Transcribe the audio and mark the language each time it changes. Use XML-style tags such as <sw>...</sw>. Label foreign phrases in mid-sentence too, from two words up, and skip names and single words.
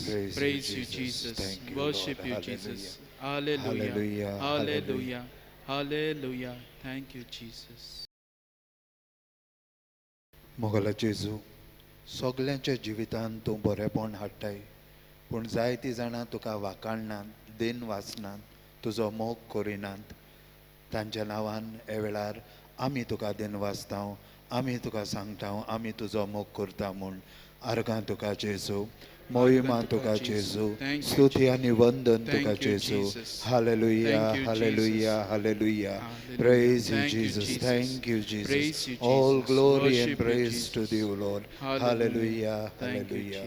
<en>Jesus. Praise Praise you, you, Jesus. Jesus. Thank you, Lord. Worship you, Hallelujah. Jesus. Hallelujah. Hallelujah. Hallelujah. Hallelujah. Thank you, Jesus.</en> <kok>मोगला जेजू सगल्यांच्या जिवितांत तूं बरेपण हाडटाय पूण जायतीं जाणां तुका वाखाणनात दिन वाचनात तुजो मोग करिनात तांच्या नांवान हे वेळार आमी तुका दिन वाचता आमी तुका सांगता आमी तुजो मोग करता म्हूण आर्गां तुका जेजू मोहिमा तुका जेजू</kok> <en>Thank you,</en> <kok>स्तुती आनी वंदन</kok> <en>Thank</en> <kok>तुका</kok> <en>you,</en> <kok>जेजू</kok> <en>Jesus.</en> <kok>हालेलुया</kok> <en>Thank you,</en> <kok>हालेलुया</kok> <en>Jesus.</en> <kok>हालेलुया</kok> <en>Hallelujah. praise you Thank you, Jesus Jesus. thank you Jesus Praise you, all Jesus. glory Worship and you, praise to Jesus. thee O Lord hallelujah Thank you, hallelujah</en>